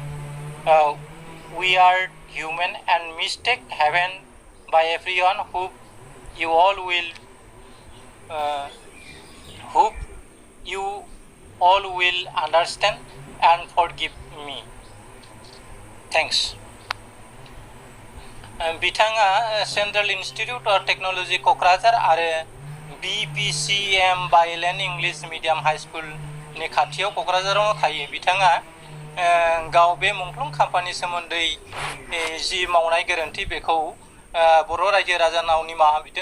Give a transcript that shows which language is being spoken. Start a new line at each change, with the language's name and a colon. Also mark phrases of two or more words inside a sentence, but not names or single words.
English: We are human and mistake happen by everyone. Hope you all will understand and forgive me. Thanks.
Bodo: बिथाङा सेन्ट्रेल इन्स्टिट्युट अफ टेक्न'लजि क'क्राझार आरो BPCM बायलेण्ड इंलिश मिडियाम हाई स्कुलनि खाथियाव क'क्राझारावनो थायो। बिथाङा गाव बे मुंख्लं खाम्फानि सोमोन्दै जि मावनाय गोरोन्थि बेखौ बर' रायजो राजानाव निमाहा बिदों।